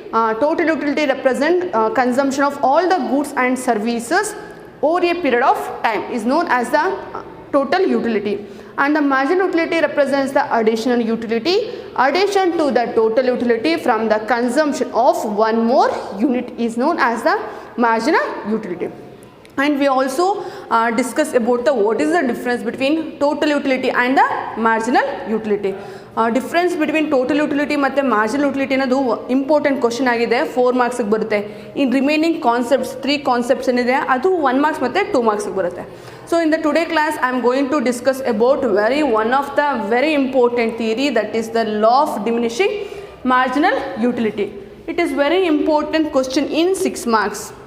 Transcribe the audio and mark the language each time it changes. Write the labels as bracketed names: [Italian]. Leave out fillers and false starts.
[English] Total utility represent consumption of all the goods and services over a period of time is known as the total utility, and the marginal utility represents the additional utility, addition to the total utility from the consumption of one more unit is known as the marginal utility. And we also discuss about the what is the difference between total utility and the marginal utility. Difference between total utility [Kannada] ಮತ್ತು marginal utility ಅನ್ನೋದು important question ಆಗಿದೆ, 4 ಮಾರ್ಕ್ಸ್ಗೆ ಬರುತ್ತೆ. [English] in remaining concepts [Kannada] 3 concepts ಏನಿದೆ ಅದು 1 marks ಮತ್ತು 2 ಮಾರ್ಕ್ಸ್ಗೆ ಬರುತ್ತೆ. [English] So in the today class I am going to discuss about one of the very important theory, that is the law of diminishing marginal utility. It is very important question in 6 marks.